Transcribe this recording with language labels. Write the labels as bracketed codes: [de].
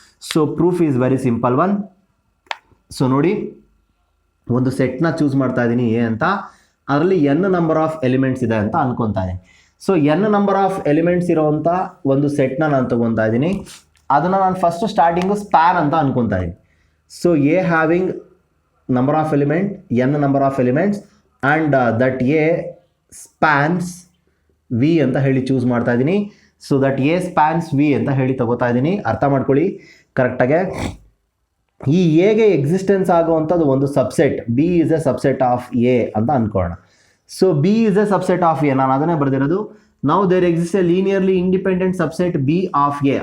[en] So proof is very simple one. [kn] So ನೋಡಿ, ಒಂದು ಸೆಟ್ನ choose ಮಾಡ್ತಾ ಇದ್ದೀನಿ ಎ ಅಂತ, ಅದರಲ್ಲಿ n ನಂಬರ್ ಆಫ್ ಎಲಿಮೆಂಟ್ಸ್ ಇದೆ ಅಂತ ಅನ್ಕೊತಾ ಇದ್ದೀನಿ. So n number of elements ಇರೋವಂಥ ಒಂದು ಸೆಟ್ನ ನಾನು ತಗೊತಾ ಇದ್ದೀನಿ. ಅದನ್ನು ನಾನು ಫಸ್ಟ್ ಸ್ಟಾರ್ಟಿಂಗು ಸ್ಪ್ಯಾನ್ ಅಂತ ಅನ್ಕೊತಾ ಇದ್ದೀನಿ. [en] so a having number of element, n number of elements, and that a spans v [kn] ಅಂತ ಹೇಳಿ ಚೂಸ್ ಮಾಡ್ತಾ ಇದ್ದೀನಿ. [en] so that A spans V [kn] ಅಂತ ಹೇಳಿ ತಗೋತಾ ಇದ್ದೀನಿ. ಅರ್ಥ ಮಾಡ್ಕೊಳ್ಳಿ ಕರೆಕ್ಟಾಗೆ. ಈ ಎಗೆ ಎಕ್ಸಿಸ್ಟೆನ್ಸ್ ಆಗುವಂಥದ್ದು ಒಂದು subset, [en] B is a subset of A [kn] ಅಂತ ಅನ್ಕೊಳ್ಳೋಣ. [en] so B is a subset of A, [kn] ನಾನು ಅದನ್ನೇ ಬರೆದಿರೋದು. ನಾವು [en] There exist a linearly independent subset B of A.